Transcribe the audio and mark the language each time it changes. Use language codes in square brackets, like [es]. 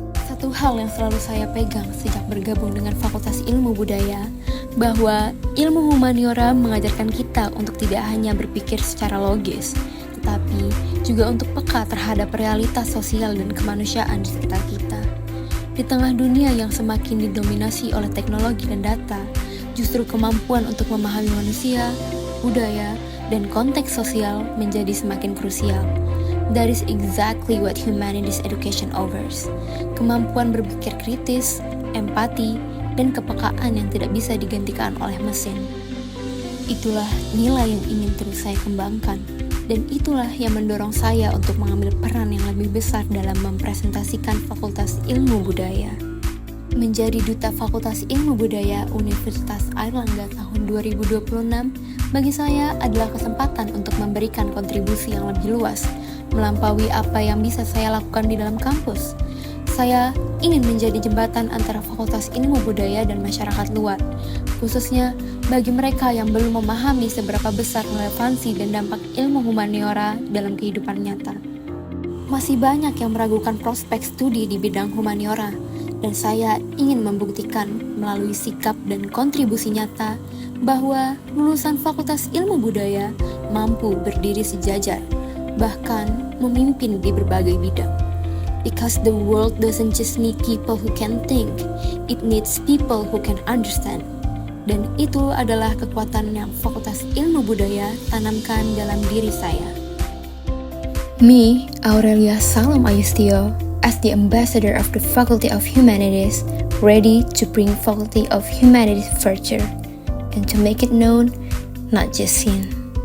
[id] Satu hal yang selalu saya pegang sejak bergabung dengan Fakultas Ilmu Budaya, bahwa ilmu humaniora mengajarkan kita untuk tidak hanya berpikir secara logis, tetapi juga untuk peka terhadap realitas sosial dan kemanusiaan di sekitar kita. Di tengah dunia yang semakin didominasi oleh teknologi dan data, justru kemampuan untuk memahami manusia, budaya, dan konteks sosial menjadi semakin krusial. [en] That is exactly what humanities education offers. [id] Kemampuan berpikir kritis, empati, dan kepekaan yang tidak bisa digantikan oleh mesin. Itulah nilai yang ingin terus saya kembangkan, dan itulah yang mendorong saya untuk mengambil peran yang lebih besar dalam mempresentasikan Fakultas Ilmu Budaya. Menjadi Duta Fakultas Ilmu Budaya Universitas Airlangga tahun 2026 bagi saya adalah kesempatan untuk memberikan kontribusi yang lebih luas, melampaui apa yang bisa saya lakukan di dalam kampus. Saya ingin menjadi jembatan antara Fakultas Ilmu Budaya dan masyarakat luar, khususnya bagi mereka yang belum memahami seberapa besar relevansi dan dampak ilmu humaniora dalam kehidupan nyata. Masih banyak yang meragukan prospek studi di bidang humaniora, dan saya ingin membuktikan melalui sikap dan kontribusi nyata bahwa lulusan Fakultas Ilmu Budaya mampu berdiri sejajar, bahkan memimpin di berbagai bidang. [en] Because the world doesn't just need people who can think, it needs people who can understand. [id] Dan itu adalah kekuatan yang Fakultas Ilmu Budaya tanamkan dalam diri saya. [en] Me, Aurelia Salam Ayustio, as the ambassador of the Faculty of Humanities, ready to bring Faculty of Humanities further, and to make it known, not just seen.